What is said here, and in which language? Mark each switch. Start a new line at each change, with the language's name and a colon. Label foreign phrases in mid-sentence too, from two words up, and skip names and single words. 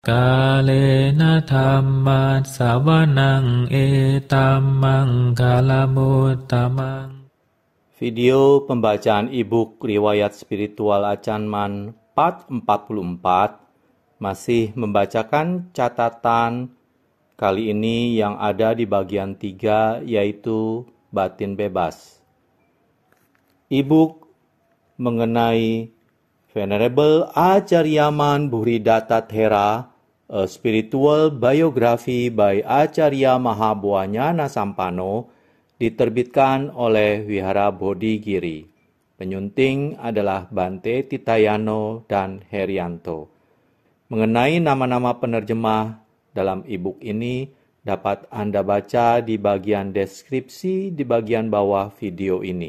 Pali: กาเลนะธัมมัสสวนังเอตัมมังคาลมุตตมัง
Indonesian: Video pembacaan e-book Riwayat Spiritual Acanman part 44 masih membacakan catatan kali ini yang ada di bagian 3 yaitu batin bebas. E-book mengenai Venerable Acharyaman Buddhidata Thera,
English: a spiritual biography by Acharya Mahabhuanyana Sampano,
Indonesian: diterbitkan oleh Wihara Bodhigiri. Penyunting adalah Bante Titayano dan Herianto. Mengenai nama-nama penerjemah dalam e-book ini dapat Anda baca di bagian deskripsi di bagian bawah video ini.